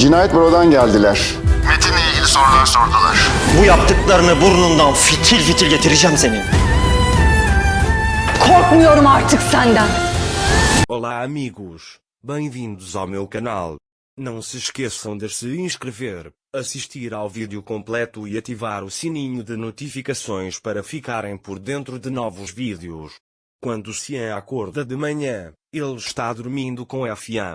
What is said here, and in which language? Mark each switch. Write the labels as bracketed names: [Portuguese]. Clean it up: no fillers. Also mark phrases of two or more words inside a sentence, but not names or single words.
[Turkish] Cinayet Büro'dan geldiler. Metin'le ilgili sorular sordular. Bu yaptıklarını burnundan fitil fitil getireceğim senin. Korkmuyorum artık senden. [Portuguese] Olá amigos, bem-vindos ao meu canal. Não se esqueçam de se inscrever, assistir ao vídeo completo e ativar o sininho de notificações para ficarem por dentro de novos vídeos. Quando Xian acorda de manhã, ele está dormindo com Fian.